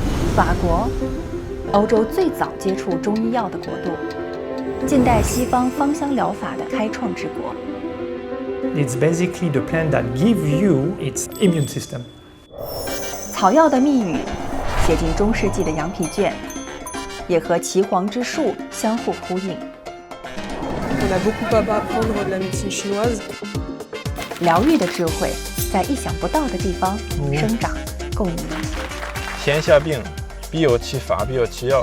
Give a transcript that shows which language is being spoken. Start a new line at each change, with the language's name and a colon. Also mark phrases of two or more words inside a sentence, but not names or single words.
Chinese: 法国，欧洲最早接触中医药的国度，近代西方芳香疗法的开创之国。
English: It's basically the plant that gives you its immune system.
Chinese: 草药的密语写进中世纪的羊皮卷，也和岐黄之术相互呼应。
French: On a beaucoup à apprendre de la médecine chinoise.
Chinese: 疗愈的智慧在意想不到的地方生长共鸣。天下病，必有其法，必有其药。